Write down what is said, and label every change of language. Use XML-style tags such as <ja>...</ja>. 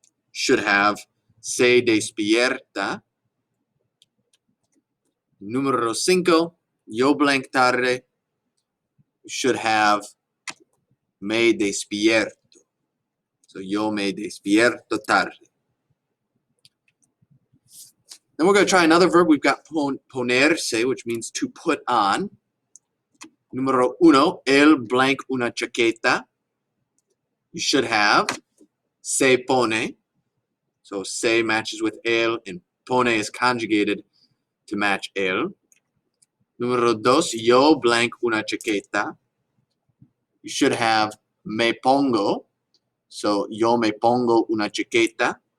<en>Should have</en> <es>se despierta. Número cinco, yo blank tarde.</es> <en>Should have</en> <es>me despierto. So yo me despierto tarde.</es> <en>Then we're going to try another verb. We've got ponerse, which means to put on.</en> <es>Número uno, él blank una chaqueta.</es> <en>You should have</en> <es>se pone.</es> <en>So se matches with él, and pone is conjugated to match él. Número dos, yo blank una chaqueta. You should have me pongo. So</en> <es>yo me pongo una chaqueta.</es>